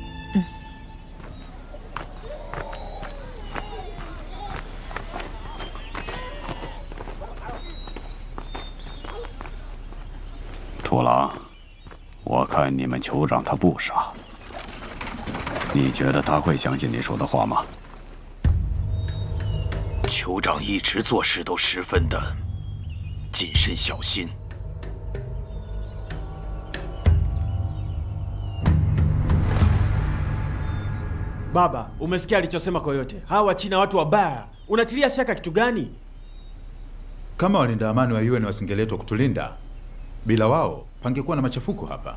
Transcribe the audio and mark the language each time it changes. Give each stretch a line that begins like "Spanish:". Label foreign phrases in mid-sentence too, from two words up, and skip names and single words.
Chinese: 土狼，我看你们酋长他不傻。你觉得他会相信你说的话吗？酋长一直做事都十分的谨慎小心。
Swahili: Baba, umesikia alichosema Coyote? Hawa Wachina watu wabaya. Unatilia shaka kitu gani? Kama walinda amani wa UN wasingeletwa kutulinda, bila wao pangekuwa na machafuko hapa.